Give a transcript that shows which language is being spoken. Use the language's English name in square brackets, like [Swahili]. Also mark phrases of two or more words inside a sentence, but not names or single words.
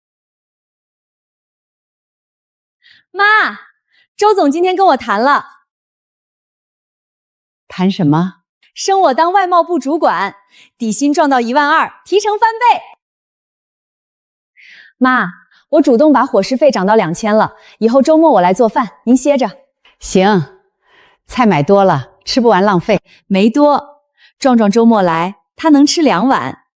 [Chinese] 媽，周總今天跟我談了。談什麼？升我當外貿部主管，底薪撞到12000，提成翻倍。媽，我主動把伙食費漲到2000了，以後周末我來做飯，您歇着。行，菜買多了，吃不完浪費。沒多，壯壯周末來，他能吃2碗。